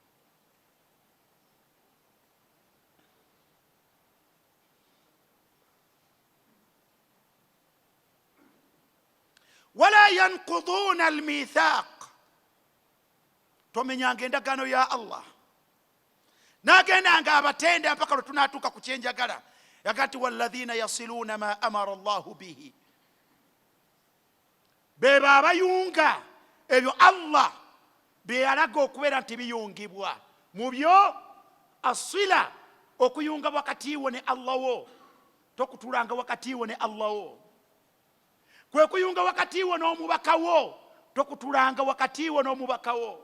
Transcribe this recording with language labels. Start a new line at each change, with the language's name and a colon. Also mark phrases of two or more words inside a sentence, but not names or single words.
Arabic: ولا ينقضون الميثاق,
Ganda: tomenyanga endagaano ya Allah nagendanga abatenda mpaka lwe tunatuuka ku kyenjagala.
Arabic: yagati والذين يصلون ما أمر الله به,
Ganda: beba abayunga ebyo Allah byeyalaga okubeera nti biyungibwa mu byo. asila okuyunga wakati wo ne Allah wo, tokutulanga wakati wo ne Allah wo. kwe kuyunga wakati wo n'omubaka wo, tokutulanga wakati wo n'omubaka wo.